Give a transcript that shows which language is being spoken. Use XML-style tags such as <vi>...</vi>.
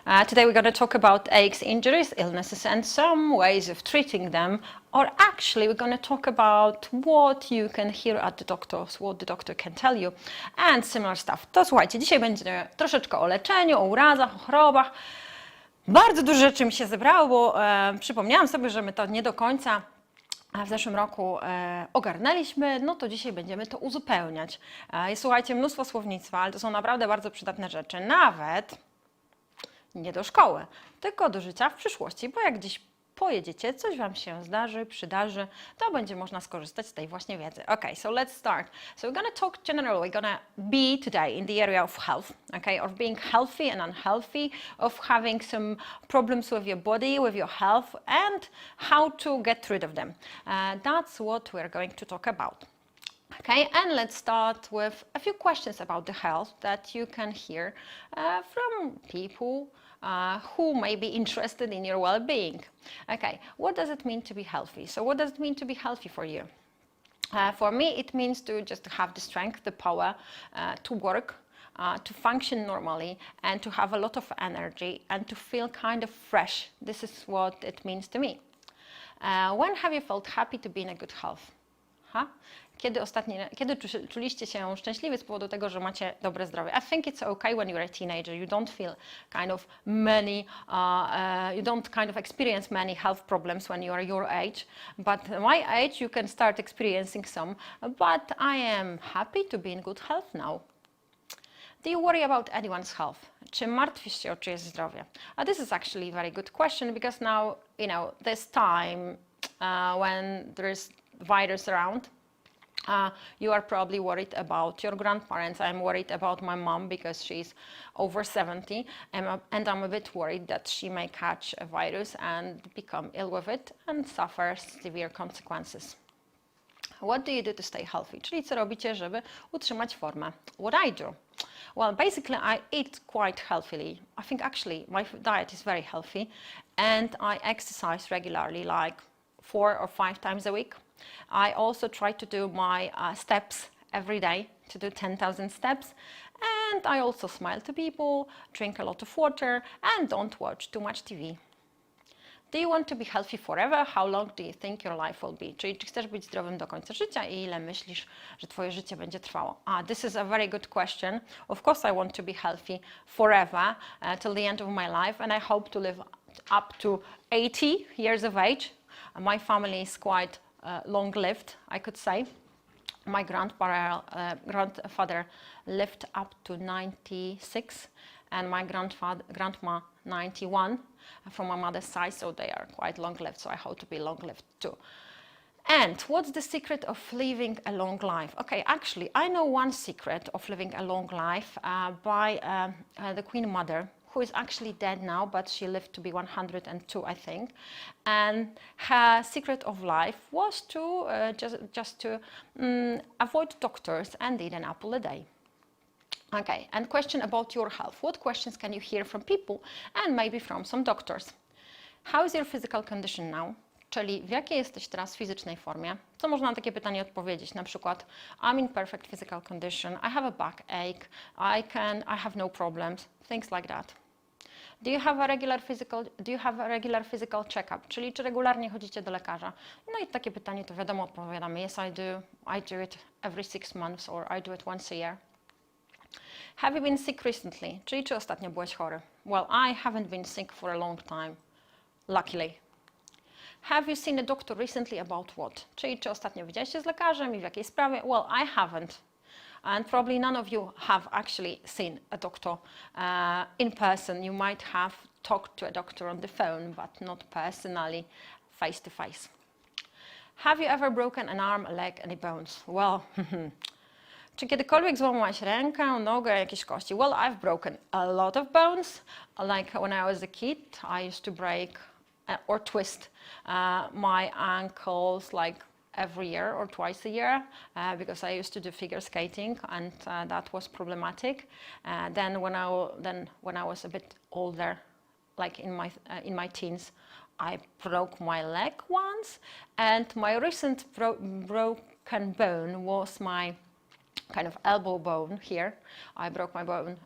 <en>Today we're going to talk about aches, injuries, illnesses and some ways of treating them, or actually we're going to talk about what you can hear at the doctor's, what the doctor can tell you and similar stuff.</en> <pl>To słuchajcie, dzisiaj będzie troszeczkę o leczeniu, o urazach, o chorobach. Bardzo dużo rzeczy mi się zebrało, bo przypomniałam sobie, że my to nie do końca w zeszłym roku ogarnęliśmy, no to dzisiaj będziemy to uzupełniać. Jest, słuchajcie, mnóstwo słownictwa, ale to są naprawdę bardzo przydatne rzeczy, nawet nie do szkoły, tylko do życia w przyszłości, bo jak gdzieś pojedziecie, coś Wam się zdarzy, przydarzy, to będzie można skorzystać z tej właśnie wiedzy.</pl> <en>Okay, so let's start. So we're gonna talk generally, we're gonna be today in the area of health, okay, of being healthy and unhealthy, of having some problems with your body, with your health, and how to get rid of them. That's what we're going to talk about. Okay, and let's start with a few questions about the health that you can hear from people who may be interested in your well-being. Okay, what does it mean to be healthy? So what does it mean to be healthy for you? For me, it means to just have the strength, the power to work, to function normally, and to have a lot of energy, and to feel kind of fresh. This is what it means to me. When have you felt happy to be in a good health? Huh?</en> <pl>Kiedy czuliście się szczęśliwi z powodu tego, że macie dobre zdrowie?</pl> <en>I think it's okay when you're a teenager. You don't feel kind of many, you don't kind of experience many health problems when you are your age. But my age, you can start experiencing some. But I am happy to be in good health now. Do you worry about anyone's health?</en> <pl>Czy martwisz się o czyjeś zdrowie?</pl> <en>This is actually a very good question because now, you know, this time when there is virus around, you are probably worried about your grandparents. I'm worried about my mom because she's over 70 and I'm a bit worried that she may catch a virus and become ill with it and suffer severe consequences. What do you do to stay healthy?</en> <pl>Czyli co robicie, żeby utrzymać formę?</pl> <en>What I do? Well, basically I eat quite healthily. I think actually my diet is very healthy and I exercise regularly, like 4 or 5 times a week. I also try to do my steps every day, to do 10,000 steps. And I also smile to people, drink a lot of water, and don't watch too much TV. Do you want to be healthy forever? How long do you think your life will be?</en> <pl>Czyli czy chcesz być zdrowym do końca życia i ile myślisz, że twoje życie będzie trwało?</pl> <en>This is a very good question. Of course I want to be healthy forever, till the end of my life, and I hope to live up to 80 years of age. My family is quite long-lived, I could say. My grandfather lived up to 96 and my grandma 91 from my mother's side, so they are quite long-lived, so I hope to be long-lived too. And what's the secret of living a long life? Okay, actually, I know one secret of living a long life by the Queen Mother, who is actually dead now, but she lived to be 102, I think. And her secret of life was to just to avoid doctors and eat an apple a day. Okay, and question about your health. What questions can you hear from people and maybe from some doctors? How is your physical condition now?</en> <pl>Czyli w jakiej jesteś teraz fizycznej formie? Co można na takie pytanie odpowiedzieć? Na przykład,</pl> <en>I'm in perfect physical condition, I have a backache, I have no problems, things like that. Do you have a regular physical check-up?</en> <pl>Czyli czy regularnie chodzicie do lekarza? No i takie pytanie to wiadomo odpowiadamy,</pl> <en>yes I do. I do it every 6 months or I do it once a year. Have you been sick recently?</en> <pl>Czyli czy ostatnio byłeś chory?</pl> <en>Well, I haven't been sick for a long time, luckily. Have you seen a doctor recently about what?</en> <pl>Czyli czy ostatnio widzieliście z lekarzem i w jakiej sprawie?</pl> <en>Well, I haven't. And probably none of you have actually seen a doctor in person. You might have talked to a doctor on the phone, but not personally, face to face. Have you ever broken an arm, a leg, any bones? Well,</en> <pl>Czy kiedykolwiek złamałaś rękę, nogę, jakieś kości?</pl> <en>Well, I've broken a lot of bones. Like when I was a kid, I used to break or twist my ankles like every year or twice a year because I used to do figure skating and that was problematic. Then when I was a bit older, like in my teens, I broke my leg once, and my recent broken bone was my kind of elbow bone here. I broke my bone.</en>